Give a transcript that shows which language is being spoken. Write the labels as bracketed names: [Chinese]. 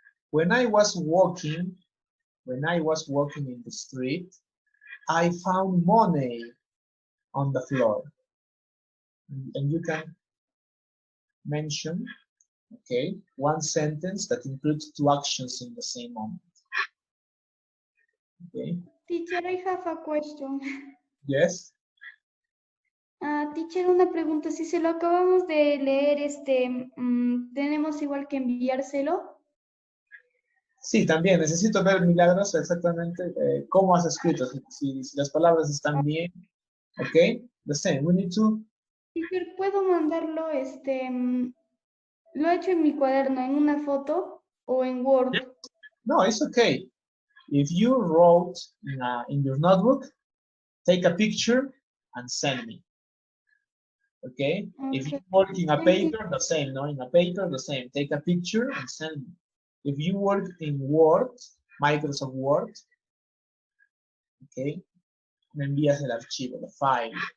[English] When I was walking in the street, I found money on the floor. And you can mention, okay, one sentence that includes two actions in the same moment. Okay. Teacher, I have a question. Yes. Teacher, [Spanish] una pregunta. Si se lo acabamos de leer, ¿tenemos igual que enviárselo? Sí, también necesito ver, Milagros, exactamente cómo has escrito, si las palabras están bien, ¿ok? [English] The same, we need to... Teacher, [Spanish] ¿puedo mandarlo, lo he hecho en mi cuaderno, en una foto o en Word? [English] No, it's okay. If you wrote in your notebook, take a picture and send me. Okay? If you work in a paper, the same, no? In a paper, the same. Take a picture and send me. If you work in Word, Microsoft Word, okay, [Spanish] me envías el archivo, [English] the file.